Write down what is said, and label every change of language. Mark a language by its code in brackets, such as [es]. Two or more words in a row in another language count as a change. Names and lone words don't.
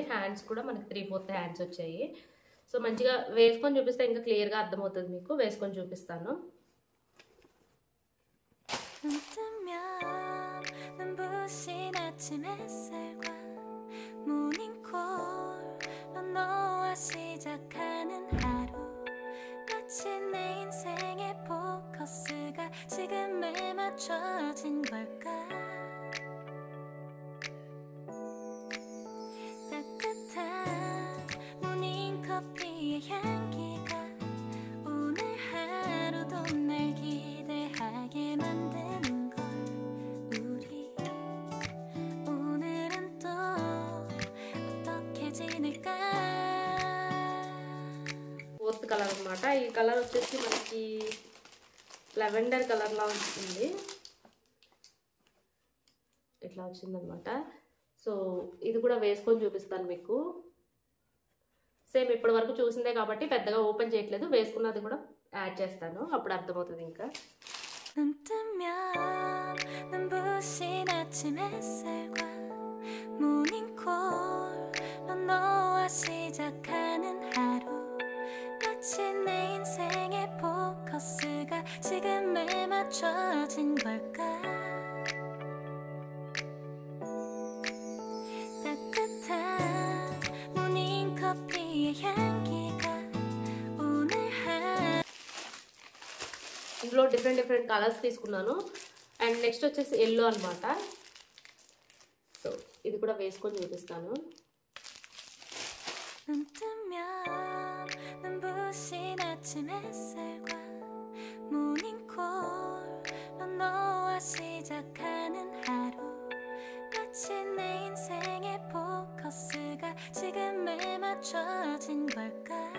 [te] హ్యాండ్స్ కూడా మనకి 3/4 హ్యాండ్స్ వచ్చాయి. సో మంచిగా వేసుకొని చూపిస్తే ఇంకా క్లియర్గా అర్థమవుతుంది మీకు. వేసుకొని చూపిస్తాను. [ko] 눈 뜨면 눈부신 아침 햇살과 모닝콜로 너와 시작하는 하루 마치 내 인생의 포커스가 지금에 맞춰진 걸까 따뜻한 모닝커피의 향기가 오늘 하루도 날 기대하게 만드는 걸 우리 오늘은 또 어떻게 지낼까 [te] 4th కలర్ అన్నమాట. ఈ కలర్ వచ్చేసి మనకి [en] lavender color [te] లా ఉంటుంది. ఇట్లా వచ్చిందనమాట. సో ఇది కూడా వేసుకొని చూపిస్తాను మీకు. సేమ్ ఇప్పటి వరకు చూసిందే కాబట్టి పెద్దగా ఓపెన్ చేయట్లేదు. వేసుకున్నది కూడా యాడ్ చేస్తాను. అప్పుడు అర్థమవుతుంది ఇంకా. [ko] 눈 뜨면 눈부신 아침 햇살과 모닝콜로 너와 시작하는 하루 마치 내 인생의 포커스가 지금에 맞춰진 걸까 따뜻한 모닝커피의 향기가 오늘 [te] ఇందులో [en] different colors [te] తీసుకున్నాను. [en] and next [te] వచ్చేసి ఎల్లో అనమాట. సో ఇది కూడా వేసుకొని చూపిస్తాను. [ko] 눈 뜨면 눈부신 아침 햇살과 모닝콜로 너와 시작하는 하루 마치 내 인생의 포커스가 지금에 맞춰진 걸까